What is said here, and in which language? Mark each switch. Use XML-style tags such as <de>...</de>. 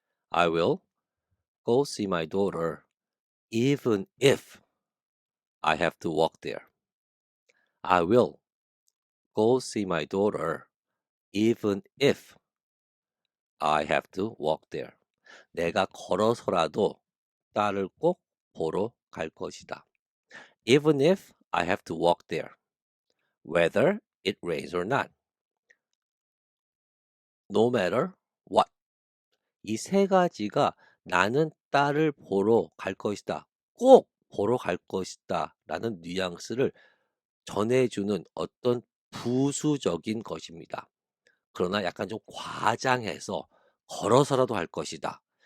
<en>I will go see my daughter even if I have to walk there. I will go see my daughter even if I have to walk there.</en> <ko>내가 걸어서라도 딸을 꼭 보러 갈 것이다.</ko> <en>Even if I have to walk there, whether it rains or not. No matter what.</en> <ko>이 세 가지가 나는 딸을 보러 갈 것이다. 꼭 보러 갈 것이다. 라는 뉘앙스를 전해주는 어떤 부수적인 것입니다. 그러나 약간 좀 과장해서 걸어서라도 갈 것이다.</ko>